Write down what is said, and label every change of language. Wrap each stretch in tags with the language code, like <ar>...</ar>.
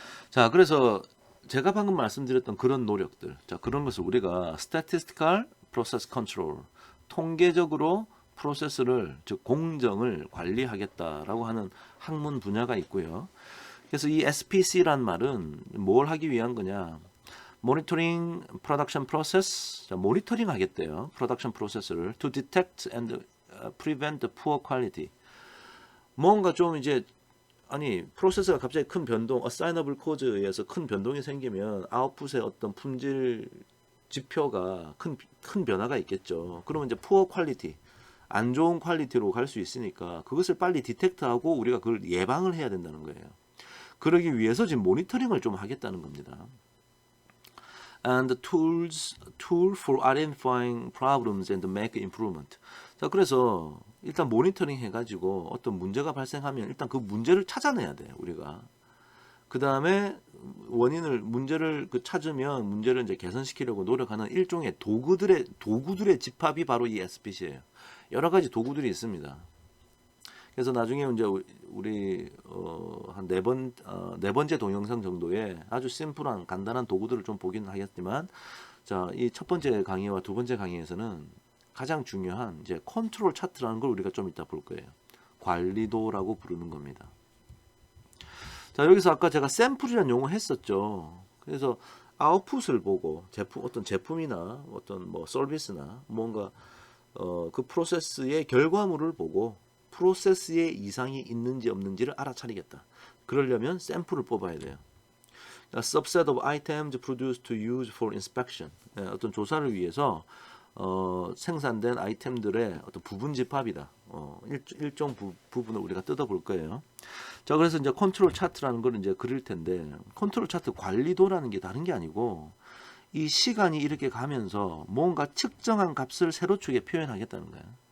<ko>자, 그래서 제가 방금 말씀드렸던 그런 노력들, 자, 그런 것을 우리가 statistical process control, 통계적으로 프로세스를, 즉 공정을 관리하겠다라고 하는 학문 분야가 있고요. 그래서 이 SPC란 말은 뭘 하기 위한 거냐?</ko> <en>Monitoring Production Process,</en> <ko>자, 모니터링 하겠대요. 프로덕션 프로세스를</ko> <en>to detect and prevent the poor quality.</en> <ko>뭔가 좀 이제 프로세스가 갑자기 큰 변동, assignable cause에 의해서 큰 변동이 생기면 아웃풋의 어떤 품질 지표가 큰 변화가 있겠죠. 그러면 이제 poor quality, 안 좋은 퀄리티로 갈 수 있으니까 그것을 빨리 디텍트하고 우리가 그걸 예방을 해야 된다는 거예요. 그러기 위해서 지금 모니터링을 좀 하겠다는 겁니다.</ko> <en>And tool for identifying problems and make improvement.</en> <ko>자, 그래서 일단 모니터링 해가지고 어떤 문제가 발생하면 일단 그 문제를 찾아내야 돼요, 우리가. 그 다음에 문제를 찾으면 문제를 이제 개선시키려고 노력하는 일종의 도구들의 집합이 바로 이 SPC예요. 여러 가지 도구들이 있습니다. 그래서 나중에 이제 우리 한 네 번째 동영상 정도의 아주 심플한 간단한 도구들을 좀 보긴 하겠지만, 자, 이 첫 번째 강의와 두 번째 강의에서는 가장 중요한 이제 컨트롤 차트라는 걸 우리가 좀 이따 볼 거예요. 관리도라고 부르는 겁니다. 자, 여기서 아까 제가 샘플이라는 용어 했었죠. 그래서 아웃풋을 보고 어떤 제품이나 어떤 뭐 서비스나 뭔가 그 프로세스의 결과물을 보고 프로세스에 이상이 있는지 없는지를 알아차리겠다. 그러려면 샘플을 뽑아야 돼요.</ko> <en>A subset of items produced to use for inspection.</en> <ko>어떤 조사를 위해서 생산된 아이템들의 어떤 부분 집합이다. 일정 부분을 우리가 뜯어볼 거예요. 자, 그래서 이제 컨트롤 차트라는 걸 이제 그릴 텐데, 컨트롤 차트 관리도라는 게 다른 게 아니고, 이 시간이 이렇게 가면서 뭔가 측정한 값을 세로축에 표현하겠다는 거예요.</ko>